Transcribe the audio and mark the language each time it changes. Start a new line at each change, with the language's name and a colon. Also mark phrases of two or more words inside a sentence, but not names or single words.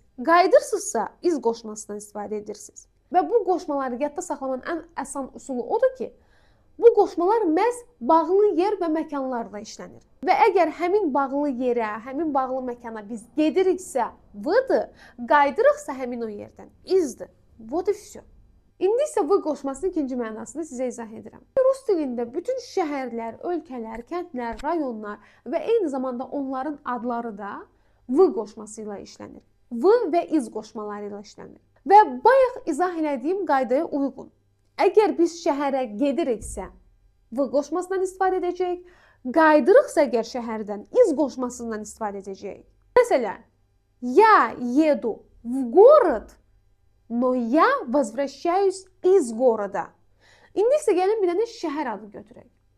Azerbaijani: Qayıdırsınızsa, iz qoşmasından istifadə edirsiniz. Və bu qoşmaları yadda saxlamanın ən asan üsulu odur ki, bu qoşmalar məhz bağlı yer və məkanlarda işlənir. Və əgər həmin bağlı yerə, həmin bağlı məkana biz gediriksə v-dır, qayıdırıqsa həmin o yerdən izdir.
Russian: Вот и все.
Azerbaijani: İndi isə v qoşmasının ikinci mənasını sizə izah edirəm. Rus dilində bütün şəhərlər, ölkələr, kəndlər, rayonlar və eyni zamanda onların adları da v qoşması ilə işlənir. V və iz qoşmaları ilə işlənir. Və bayaq izah elədiyim qaydaya uyğun. Əgər biz şəhərə gediriksə, v qoşmasından istifadə edəcəyik. Qayıdırıqsa əgər şəhərdən, iz qoşmasından istifadə edəcəyik. Məsələn,
Russian: я еду в город, но я возвращаюсь из города.
Azerbaijani: İndi isə gəlin bir dənə şəhər adı götürək.